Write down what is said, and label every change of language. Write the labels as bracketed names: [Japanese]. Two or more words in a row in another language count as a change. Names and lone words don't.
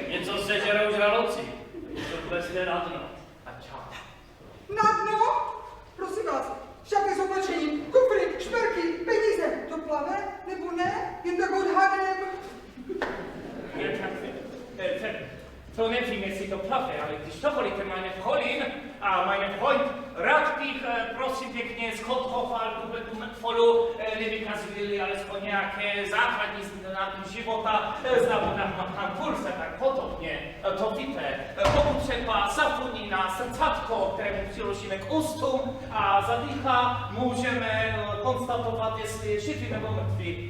[Czech] Něco sežerou žraloci. Něco klesne na dno. Na dno? Prosím vás, šaty s oblečením, kufry, šperky, peníze. To plave, nebo ne? Jen tak odhadem. To nevím, jestli to plave, ale když dovolíte, [German] meine Freundin a meine Freund, [Czech] rád bych, prosím pěkně, zkontroloval tu mrtvolu, nevykazovali alespoň nějaké základní znamená života, znamená pan kurze, tak podobně. To víte, pokud třeba zafuní na srdcátko, kterému přiložíme k ústům a zadýchá, můžeme konstatovat, jestli je živý nebo mrtvý.